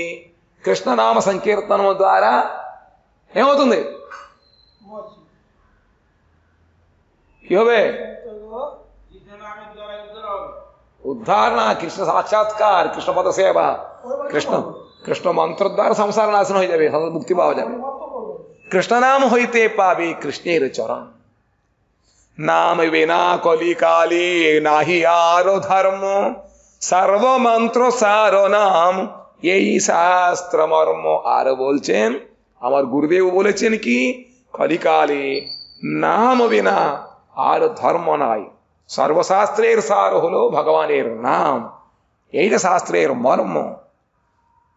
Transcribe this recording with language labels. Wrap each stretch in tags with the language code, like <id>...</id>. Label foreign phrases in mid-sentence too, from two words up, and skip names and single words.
<te>కృష్ణనామ సంకీర్తనము ద్వారా ఏమవుతుంది? ఉద్ధారణ, కృష్ణ సాక్షాత్కార, కృష్ణ పద సేవ, కృష్ణ మంత్ర ద్వారా సంసార నాశనం</te> <bn>হয়ে যাবে, মুক্তি পাওয়া যাবে। কৃষ্ণ নাম হইতে পাবে কৃষ্ণের চরণ, নাম বিনা কলিকালে নাহি আরো ধর্ম, সর্বমন্ত্র সার নাম এই শাস্ত্র মর্ম। আর বলছেন আমার গুরুদেব বলেছেন কি, কলিকালে নাম বিনা আর ধর্ম নাই, সর্বশাস্ত্রের সার হলো ভগবানের নাম, এইটা শাস্ত্রের মর্ম।</bn>